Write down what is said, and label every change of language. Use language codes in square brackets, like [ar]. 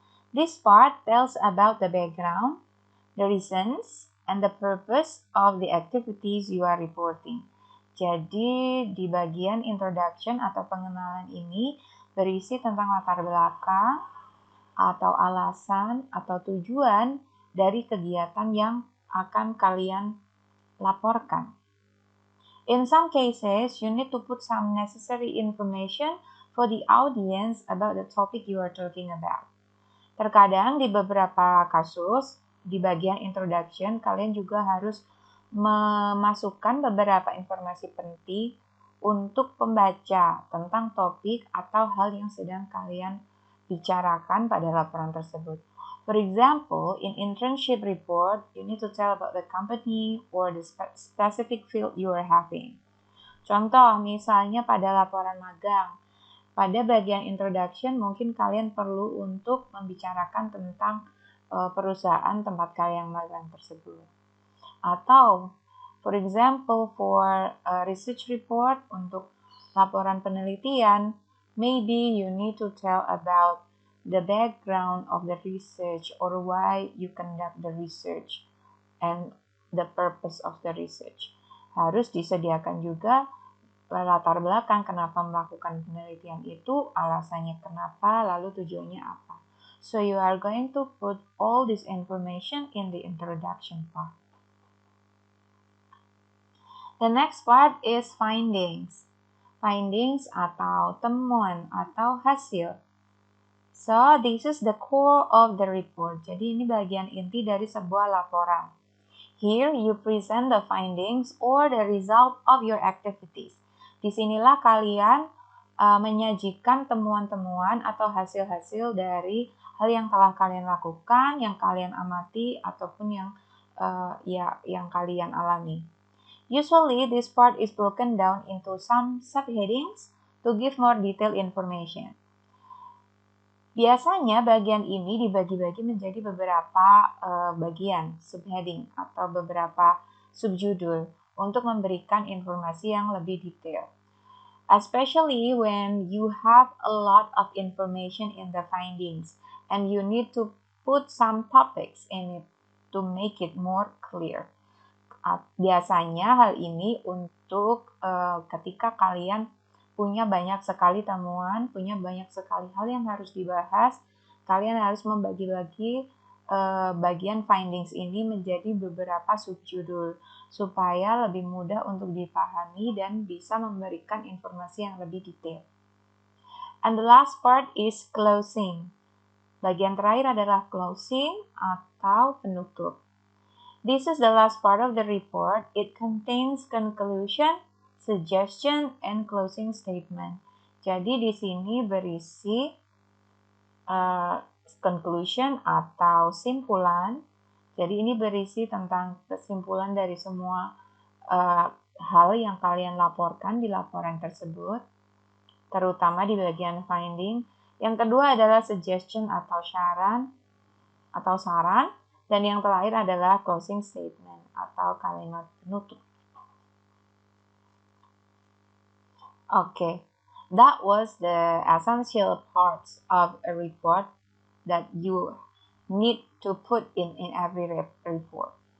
[en] This part tells about the background, the reasons, and the purpose of the activities you are reporting. [id] Jadi di bagian introduction atau pengenalan ini berisi tentang latar belakang atau alasan atau tujuan dari kegiatan yang akan kalian laporkan. [en] In some cases, you need to put some necessary information for the audience about the topic you are talking about. [id] Terkadang di beberapa kasus, di bagian introduction, kalian juga harus memasukkan beberapa informasi penting untuk pembaca tentang topik atau hal yang sedang kalian bicarakan pada laporan tersebut. [en] For example, in internship report, you need to tell about the company or the specific field you are having. [id] Contoh, misalnya pada laporan magang, pada bagian introduction mungkin kalian perlu untuk membicarakan tentang perusahaan tempat kalian magang tersebut. [en] Atau, for example, for a research report [id] untuk laporan penelitian, [en] maybe you need to tell about the background of the research or why you conduct the research and the purpose of the research. [id] Harus disediakan juga latar belakang kenapa melakukan penelitian itu, alasannya kenapa, lalu tujuannya apa. [en] So you are going to put all this information in the introduction part. The next part is findings. [id] Findings atau temuan atau hasil. [en] So this is the core of the report. [id] Jadi ini bagian inti dari sebuah laporan. [en] Here you present the findings or the result of your activities. [id] Disinilah kalian menyajikan temuan-temuan atau hasil-hasil dari hal yang telah kalian lakukan, yang kalian amati, ataupun yang kalian alami. [en] Usually, this part is broken down into some subheadings to give more detailed information. [id] Biasanya bagian ini dibagi-bagi menjadi beberapa bagian, subheading, atau beberapa subjudul untuk memberikan informasi yang lebih detail. [en] Especially when you have a lot of information in the findings and you need to put some topics in it to make it more clear. [id] Biasanya hal ini untuk ketika kalian punya banyak sekali temuan, punya banyak sekali hal yang harus dibahas, kalian harus membagi-bagi bagian findings ini menjadi beberapa subjudul supaya lebih mudah untuk dipahami dan bisa memberikan informasi yang lebih detail. [en] And the last part is closing. [id] Bagian terakhir adalah closing atau penutup. [en] This is the last part of the report. It contains conclusion, suggestion, and closing statement. [id] Jadi di sini berisi conclusion atau simpulan. Jadi ini berisi tentang kesimpulan dari semua hal yang kalian laporkan di laporan tersebut, terutama di bagian finding. Yang kedua adalah suggestion atau saran, dan yang terakhir adalah closing statement atau kalimat penutup. [en] Okay, that was the essential parts of a report that you need to put in every report.